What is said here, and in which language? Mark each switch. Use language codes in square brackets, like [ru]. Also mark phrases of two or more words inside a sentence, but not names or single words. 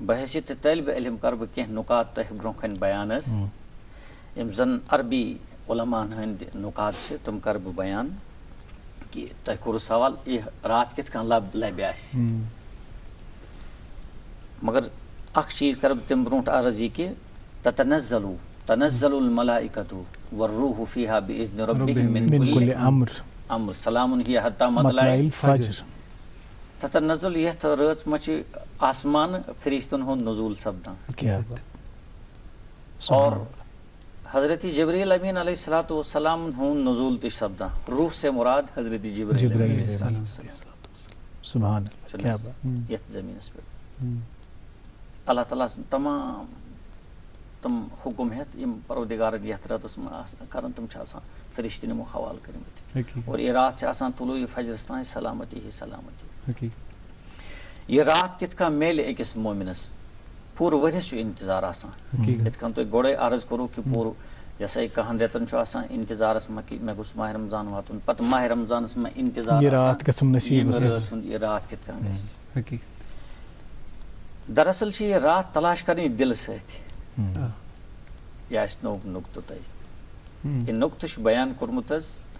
[ks] بحیثیت طٲلبہِ علم کرٕ بہٕ کینٛہہ نُکات تۄہہِ برونٛہہ کنہِ بیان حظ یِم زن عربی علماہن ہٕنٛدۍ نُکات چھِ تِم کرٕ بہٕ بیان کہِ تۄہہِ کوٚروٕ سوال یہِ رات کِتھ کٔنۍ لبہِ آسہِ مگر اکھ چیٖز کرٕ بہٕ تمہِ برونٛٹھ عرض یہِ کہِ [ar] تنزل الملائکۃ والروح فیہا بإذن ربہم من کل امر سلام ہی حتی مطلع الفجر [ks] تتنزل یتھ رٲژ منٛز چھِ آسمان فرشتن ہُنٛد نزول سپدان اور حضرت جبریل امین [ar] علیہ الصلوۃ والسلام [ks] ہُنٛد نزول تہِ چھُ سپدان [ur] روح سے مراد [ks] حضرت جبریل یتھ زمینس پٮ۪ٹھ اللہ تعالیٰ سُنٛد تمام تِم حُکُم ہٮ۪تھ یِم پروردِگارن یتھ راتس منٛز کران تِم چھِ آسان فرشتن یِمو حوالہٕ کٔرمٕتۍ اور یہِ رات چھِ آسان طلوع فجرس تانۍ سلامتی ہی سلامتی یہِ رات کِتھ کٔنۍ میلہِ أکِس مومنس پوٗرٕ ؤرِیس چھُ انتظار آسان یِتھ کٔنۍ تۄہہِ گۄڈے عرض کوٚروٕ کہِ پوٗرٕ یہِ ہسا یہِ 10 رٮ۪تن چھُ آسان انتظارس منٛز کہِ مےٚ گوٚژھ ماہِ رمضان واتُن پتہٕ ماہِ رمضانس منٛز انتظار یہِ رات کِتھ کٔنۍ گژھِ دراصل چھِ یہِ رات تلاش کرٕنۍ دِلہٕ سۭتۍ یہِ آسہِ نوٚو نُقطہٕ تۄہہِ یہِ نُقطہٕ چھُ بیان کوٚرمُت حظ